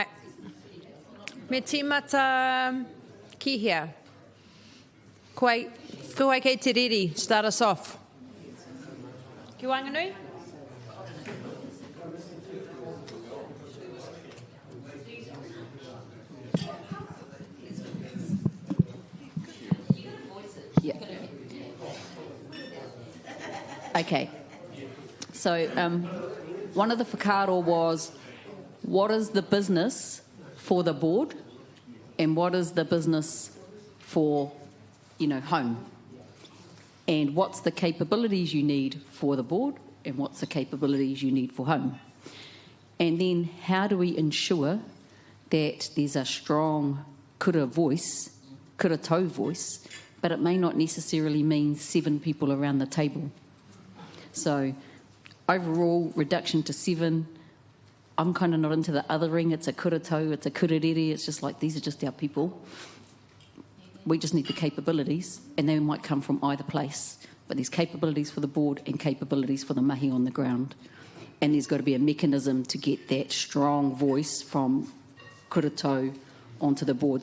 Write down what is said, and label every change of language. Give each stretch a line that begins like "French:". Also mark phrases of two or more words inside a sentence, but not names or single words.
Māori: Me tīmata ki hea. Koe kei te riri,
English: start us off.
Māori: Ki wanganui?
English: Okay. So one of the whakaaro was, what is the business for the board and what is the business for, home? And what's the capabilities you need for the board and what's the capabilities you need for home? And then how do we ensure that there's a strong
Māori: kura tau
English: voice, but it may not necessarily mean 7 people around the table. So overall, reduction to 7. I'm kind of not into the othering. It's a
Māori: kura tau,
English: it's a kurarere. It's just like, these are just our people. We just need the capabilities, and they might come from either place. But there's capabilities for the board and capabilities for the mahi on the ground. And there's got to be a mechanism to get that strong voice from kura onto the board.